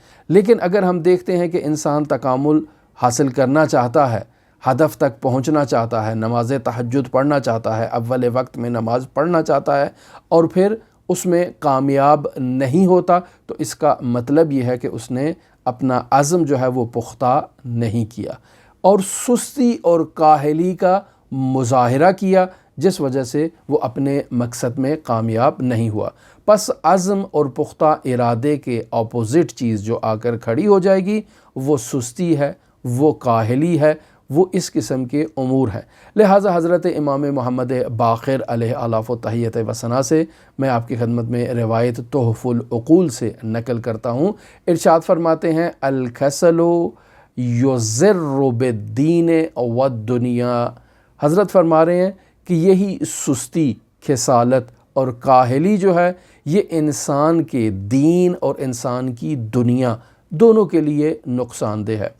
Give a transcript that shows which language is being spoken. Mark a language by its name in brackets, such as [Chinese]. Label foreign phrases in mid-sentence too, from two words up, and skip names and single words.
[Urdu] لیکن اگر ہم دیکھتے ہیں کہ انسان تکامل حاصل کرنا چاہتا ہے، ہدف تک پہنچنا چاہتا ہے، نماز تہجد پڑھنا چاہتا ہے، اول وقت میں نماز پڑھنا چاہتا ہے، اور پھر اس میں کامیاب نہیں ہوتا، تو اس کا مطلب یہ ہے کہ اس نے اپنا عزم جو ہے وہ پختہ نہیں کیا اور سستی اور کاہلی کا مظاہرہ کیا، جس وجہ سے وہ اپنے مقصد میں کامیاب نہیں ہوا۔ پس عزم اور پختہ ارادے کے اپوزٹ چیز جو آ کر کھڑی ہو جائے گی وہ سستی ہے، وہ کاہلی ہے، وہ اس قسم کے امور ہیں۔ لہٰذا حضرت امام محمد باقر [Arabic] علیہ آلاف و تحیت و ثنا [Urdu] سے میں آپ کی خدمت میں روایت تحف العقول سے نقل کرتا ہوں۔ ارشاد فرماتے ہیں [Arabic] الکسل یضر بالدین والدنیا۔ [Urdu] حضرت فرما رہے ہیں کہ یہی سستی، کسالت اور کاہلی جو ہے یہ انسان کے دین اور انسان کی دنیا دونوں کے لیے نقصان دہ ہے۔